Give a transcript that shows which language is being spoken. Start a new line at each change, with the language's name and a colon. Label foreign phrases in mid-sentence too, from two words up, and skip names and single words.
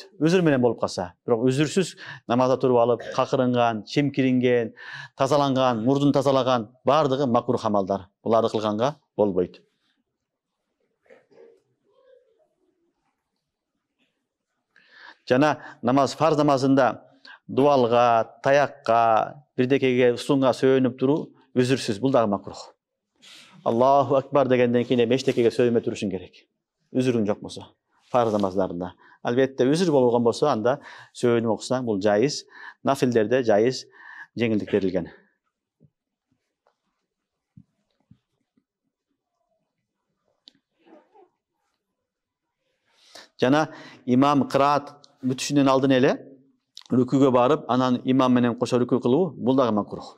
Kyrgyz: Үзүр менен болуп калса, бирок үзүрсүз намазда туруп алып, какырынган, чимкиринген, тазаланган, мурдун тазалаган, бардыгы макрух амалдар. Буларды кылганга болбойт. Жана намаз, фарз намазында дуалга, таякка, бирдекеге, устунга сөөнүп туруу үзүрсүз, бул дагы макрух. Аллаху акбар дегенден кийин эчтекеге сөймөй турушуң керек. Үзүрүң жок болсо, фарз намаздарында. Албетте үзүр болгон болсо, анда сөөнүп окусаң, бул жайыз. Нафилдерде жайыз, жеңилдик берилген. Жана имам кыраат бүтүшүнөн алдын эле рүкүгө барып, анан имам менен кошо рүкү кылуу, бул дагы макрух.